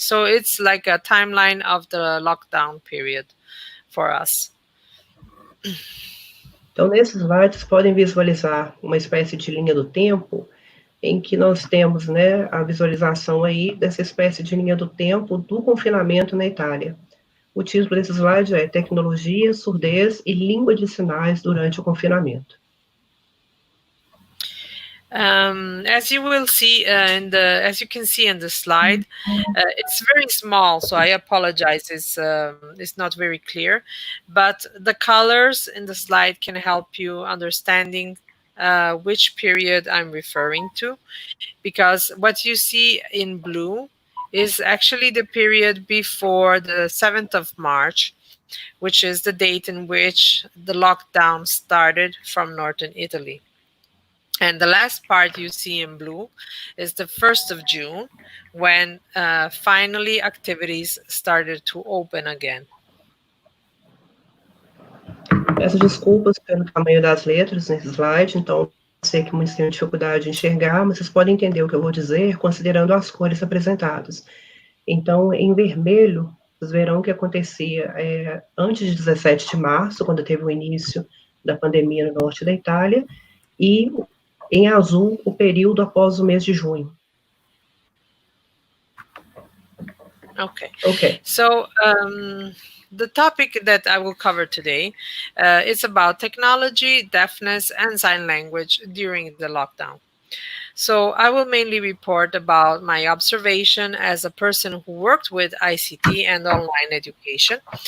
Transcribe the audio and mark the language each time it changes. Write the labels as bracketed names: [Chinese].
[English] So it's like a timeline of the lockdown period for us. [Portuguese] Então, nesses slides, vocês podem visualizar uma espécie de linha do tempo, em que nós temos, né, a visualização aí dessa espécie de linha do tempo do confinamento na Itália. O título desse slide é Tecnologia, Surdez e Língua de Sinais durante o Confinamento. [English] As you will see as you can see in the slide, it's very small, so I apologize. It's not very clear, but the colors in the slide can help you understanding which period I'm referring to, because what you see in blue is actually the period before the 7th of March, which is the date in which the lockdown started from northern Italy. And the last part you see in blue is the 1st of June, when finally activities started to open again. [Portuguese] Peço desculpas pelo tamanho das letras nesse slide, então sei que muitos têm dificuldade de enxergar, mas vocês podem entender o que eu vou dizer considerando as cores apresentadas. Então, em vermelho, vocês verão o que acontecia antes de 17 de março, quando teve o início da pandemia no norte da Itália, e em azul, o período após o mês de junho. [English] Okay. So, the topic that I will cover today is about technology, deafness, and sign language during the lockdown. So I will mainly report about my observation as a person who worked with ICT and online education.